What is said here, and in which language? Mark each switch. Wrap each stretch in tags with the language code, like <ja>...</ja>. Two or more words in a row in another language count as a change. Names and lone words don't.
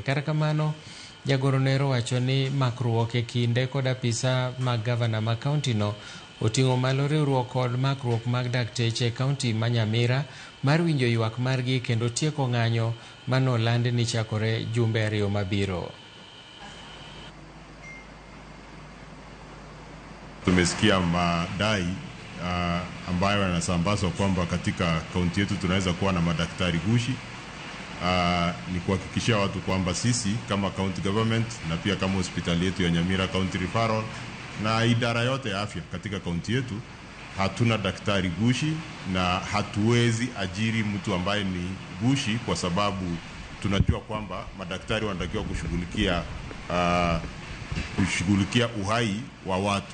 <luo>Kata kamano, jagoro Nero wacho ni makruok e kinde kod apisa mag gavana ma kaunti no oting'o malo riwruok kod makruok mag dakteche kaunti ma Nyamira mar winjo ywak margi kendo tieko ng'anyo manoland ni chakore jumbe 2 mabiro.</luo> <sw>Tumesikia madai ambayo yanasambazwa kwamba katika kaunti yetu tunaweza kuwa na madaktari gushi. Ni kuhakikishia watu kwamba sisi kama</sw> <en>county government</en> <sw>na pia kama hospitali yetu ya Nyamira County Referral na idara yote ya afya katika kaunti yetu hatuna daktari gushi na hatuwezi ajiri mtu ambaye ni gushi, kwa sababu tunajua kwamba madaktari wanatakiwa kushughulikia uhai wa watu.</sw>